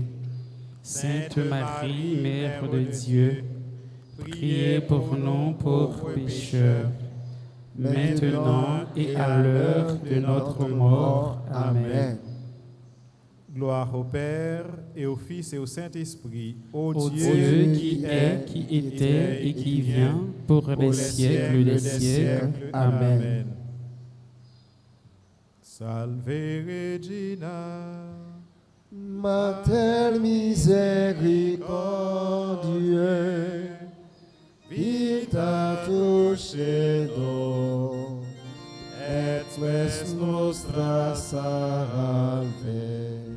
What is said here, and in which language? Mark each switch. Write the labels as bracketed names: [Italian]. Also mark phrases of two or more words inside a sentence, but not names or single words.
[French] Sainte Marie, Mère de Dieu, priez pour nous pauvres pécheurs, maintenant et à l'heure de notre mort. Amen. Gloire au Père, et au Fils, et au Saint-Esprit, ô Dieu qui est, qui était et qui vient, pour les siècles des siècles. Amen. [Latin] Salve Regina, Mater misericordiae, vitatus cedo, et spes nostra salve.